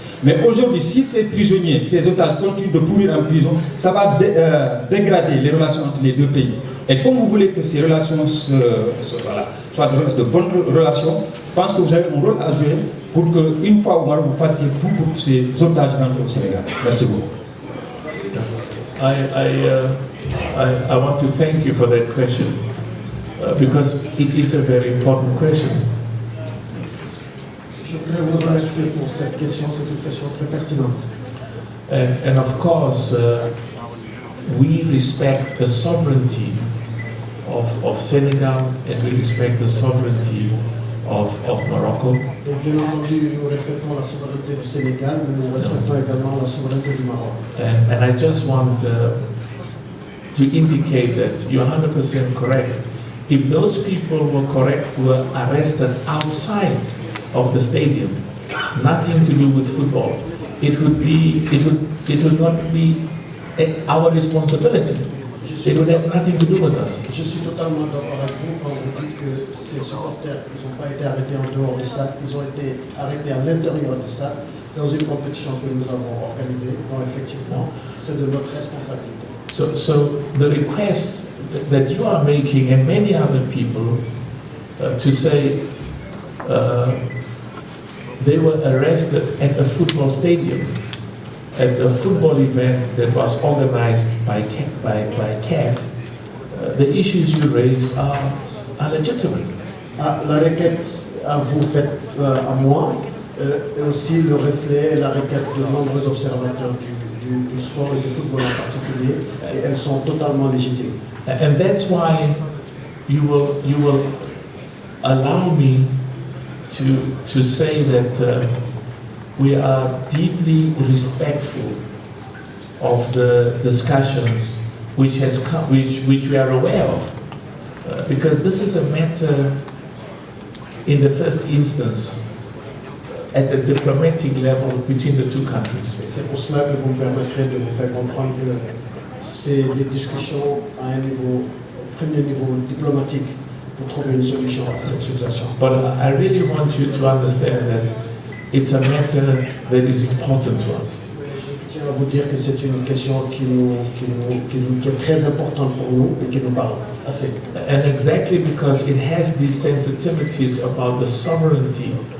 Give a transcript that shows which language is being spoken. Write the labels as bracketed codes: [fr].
[fr] Mais aujourd'hui, si ces prisonniers, ces otages continuent de pourrir en prison, ça va dégrader les relations entre les deux pays. Et comme vous voulez que ces relations soient de bonnes relations, je pense que vous avez un rôle à jouer pour qu'une fois au Maroc, vous fassiez tout pour que ces otages rentrent au Sénégal. Merci beaucoup. [en] I want to thank you for that question because it is a very important question. [fr] Je voudrais vous remercier pour cette question, c'est une question très pertinente. [en] And of course, we respect the sovereignty of Senegal and we respect the sovereignty of Morocco. [fr] Et bien entendu, nous respectons la souveraineté du Sénégal, mais nous respectons également la souveraineté du Maroc. [en] And I just want to indicate that you're 100% correct. If those people were arrested outside of the stadium, nothing to do with football, it would not be our responsibility. It would have nothing to do with us. [fr] Je suis totalement d'accord avec vous quand vous dites que ces supporters, ils n'ont pas été arrêtés en dehors du stade, ils ont été arrêtés à l'intérieur du stade dans une compétition que nous avons organisée, donc effectivement, c'est de notre responsabilité. [en] So the request that you are making and many other people to say they were arrested at a football stadium, at a football event that was organized by CAF, the issues you raise are legitimate. [fr] La requête à vous faite à moi est aussi le reflet et la requête de nombreux observateurs du sport et du football en particulier, et elles sont totalement légitimes. [en] And that's why you will allow me to say that we are deeply respectful of the discussions which we are aware of, because this is a matter in the first instance at the diplomatic level between the two countries. [fr] C'est pour cela que vous me permettrez de vous faire comprendre que c'est des discussions à un premier niveau diplomatique pour trouver une solution à cette situation. [en] But I really want you to understand that it's a matter that is important to us. [fr] Je tiens à vous dire que c'est une question qui est très importante pour nous et qui nous parle assez. [en] And exactly because it has these sensitivities about the sovereignty